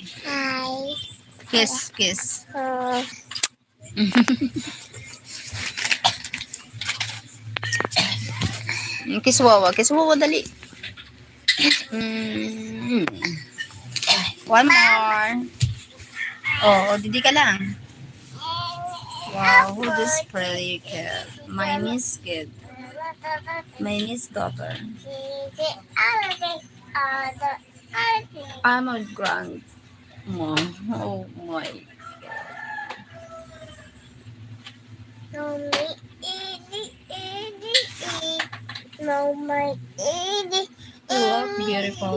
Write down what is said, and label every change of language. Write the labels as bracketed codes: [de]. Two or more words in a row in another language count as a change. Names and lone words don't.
[en] Kiss. Kiss Wawa, dali. One more. [tl] Oh, didi ka lang. [en] Wow, who this pretty kid? My niece kid. My niece daughter. I'm a grandma. Oh my. You look beautiful.